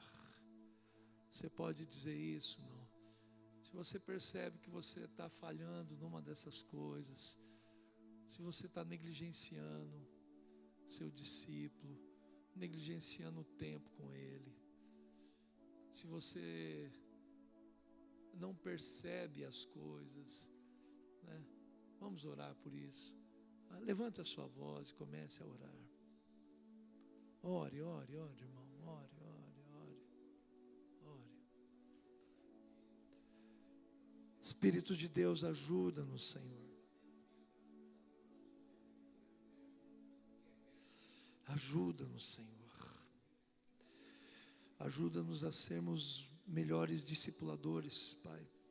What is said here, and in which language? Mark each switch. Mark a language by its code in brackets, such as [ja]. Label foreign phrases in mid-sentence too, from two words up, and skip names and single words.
[pt] Você pode dizer isso, não? Se você percebe que você está falhando numa dessas coisas, se você está negligenciando seu discípulo, negligenciando o tempo com ele, se você não percebe as coisas, né? Vamos orar por isso. Levante a sua voz e comece a orar. Ore, ore, ore, irmão, ore, ore, ore, ore. Espírito de Deus, ajuda-nos, Senhor. Ajuda-nos, Senhor. Ajuda-nos a sermos melhores discipuladores, Pai.